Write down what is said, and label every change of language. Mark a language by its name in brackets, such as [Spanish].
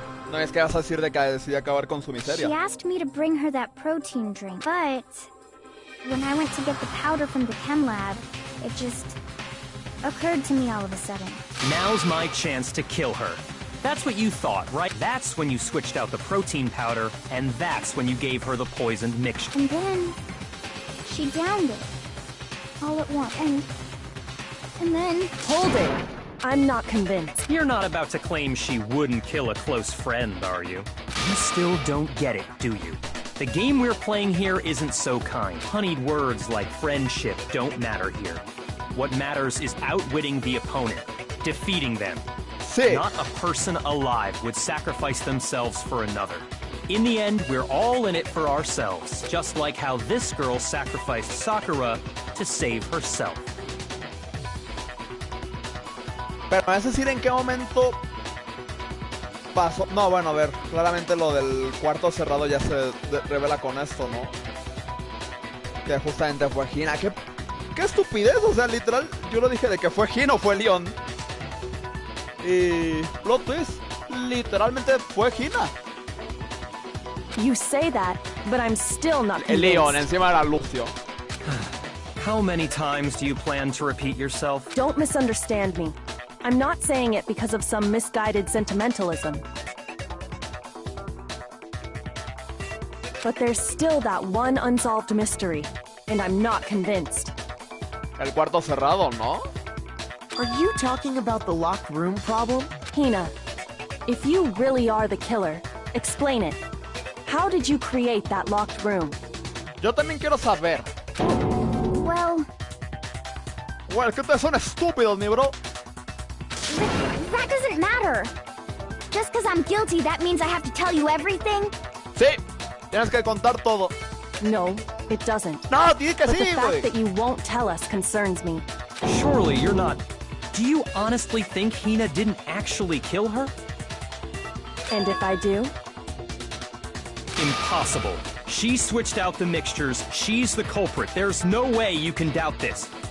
[Spanish] No es que vas a decir de que decidí acabar con su miseria. [English] She asked me to bring her that protein drink, but when I went to get the powder from the chem lab, it just occurred to me all of a sudden. Now's my chance to kill her. That's what you thought, right? That's when you switched out the protein powder, and that's when you gave her the poisoned mixture. And then she downed it all at once, and then... Hold it! I'm not convinced. You're not about to claim she wouldn't kill a close friend, are you? You still don't get it, do you? The game we're playing here isn't so kind. Honeyed words like friendship don't matter here. What matters is outwitting the opponent, defeating them. [Spanish] Sí. [English] Not a person alive would sacrifice themselves for another. In the end, we're all in it for ourselves, just like how this girl sacrificed Sakura to save herself. [Spanish] Pero es decir, ¿en qué momento pasó? No, bueno, a ver, claramente lo del cuarto cerrado ya se revela con esto, ¿no? Que justamente fue Hina. ¿Qué estupidez? O sea, literal, yo lo dije de que fue Hina o fue Leon. Y plot twist, literalmente fue Hina. [English] You say that, but I'm still not convinced. [Spanish] Leon, encima era Lucio. [English] How many times do you plan to repeat yourself? Don't misunderstand me. I'm not saying it because of some misguided sentimentalism. But there's still that one unsolved mystery, and I'm not convinced. [Spanish] El cuarto cerrado, ¿no? [English] Are you talking about the locked room problem? Hina, if you really are the killer, explain it. How did you create that locked room? [Spanish] Yo también quiero saber. [English] Well... [Spanish] Bueno, es que ustedes son estúpidos, mi bro. [English] That doesn't matter. Just because I'm guilty, that means I have to tell you everything? [Spanish] Sí, tienes que contar todo. [English] No, it doesn't. [Spanish] No, tiene que [English] But the [Spanish] sí, [English] fact [Spanish] güey. [English] that you won't tell us concerns me. Surely you're not... Do you honestly think Hina didn't actually kill her? And if I do? Impossible. She switched out the mixtures. She's the culprit. There's no way you can doubt this.